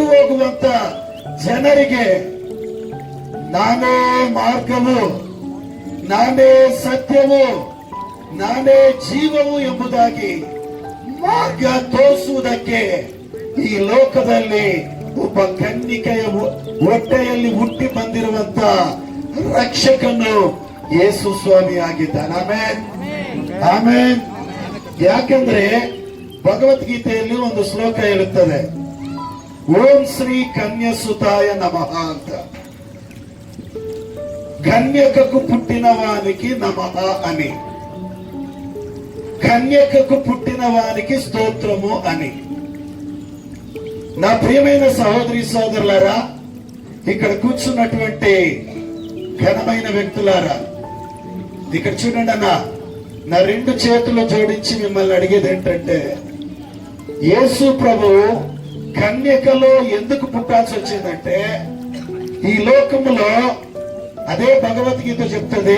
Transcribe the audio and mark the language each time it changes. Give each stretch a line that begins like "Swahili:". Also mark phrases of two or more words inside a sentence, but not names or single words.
Kannada: ಹೋಗುವಂತ ಜನರಿಗೆ ನಾನೇ ಮಾರ್ಗವು, ನಾನೇ ಸತ್ಯವು, ನಾನೇ ಜೀವವು ಎಂಬುದಾಗಿ ಮಾರ್ಗ ತೋರಿಸುವುದಕ್ಕೆ ಈ ಲೋಕದಲ್ಲಿ ಒಬ್ಬ ಕನ್ನಿಕೆಯ ಹೊಟ್ಟೆಯಲ್ಲಿ ಹುಟ್ಟಿ ಬಂದಿರುವಂತ ರಕ್ಷಕನು ಯೇಸು ಸ್ವಾಮಿ ಆಗಿದ್ದಾನೆ. ಆಮೇನ್, ಆಮೇನ್. ಯಾಕಂದ್ರೆ ಭಗವದ್ಗೀತೆಯಲ್ಲಿ ಒಂದು ಶ್ಲೋಕ ಹೇಳುತ್ತದೆ,
Sanskrit: ಓಂ ಶ್ರೀ ಕನ್ಯಸುತಾಯ ನಮಃ
Kannada: ಅಂತ.
Telugu: కన్యకకు పుట్టిన వానికి నమః అని, కన్యకకు పుట్టిన వానికి స్తోత్రము అని. నా ప్రియమైన సహోదరి సోదరులారా, ఇక్కడ కూర్చున్నటువంటి ఘనమైన వ్యక్తులారా, ఇక్కడ చూడండి అన్న, నా రెండు చేతులు జోడించి మిమ్మల్ని అడిగేది ఏంటంటే, యేసు ప్రభు కన్యకలో ఎందుకు పుట్టాల్సి వచ్చిందంటే, ఈ లోకములో అదే భగవద్గీత చెప్తుంది.